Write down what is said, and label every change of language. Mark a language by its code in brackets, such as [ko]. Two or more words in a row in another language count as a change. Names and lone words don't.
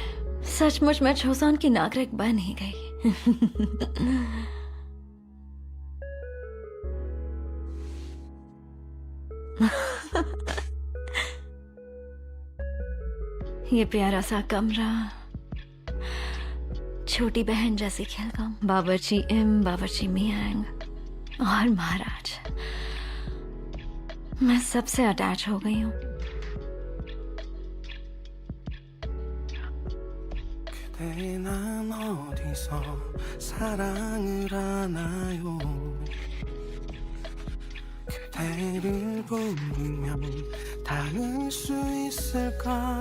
[hi] सचमुच मैं छोसान की नागरिक बन ही गई। ये प्यारा सा कमरा, छोटी बहन जैसी खेलगम, बावर्ची इम, बावर्ची मियांग और महाराज। मैं सबसे अटैच हो गई हूँ। [ko] 난 어디서 사랑을 하나요? 그대를 부르면 닿을 수 있을까?